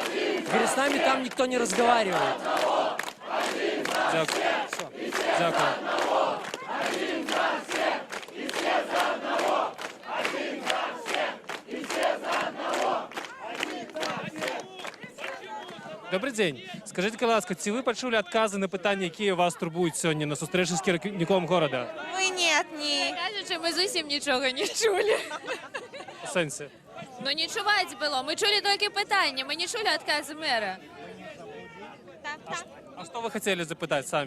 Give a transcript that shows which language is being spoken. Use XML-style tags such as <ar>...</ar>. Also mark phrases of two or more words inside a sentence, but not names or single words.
<ru>Говорят, с нами там никто не разговаривает.</ru> <uk>Дякую. Дякую.</uk> <ru>Добрый день. Скажите,</ru> <uk>ласка, ці ви почули откази на питання, які вас турбують сьогодні на зустрічі з керівником города? Ми ні. Кажучи, ми зовсім нічого не чули. В сенсі? Ну не чувати було. Ми чули тільки питання, ми не чули відкази мера. А що ви хотіли запитати самі?</uk>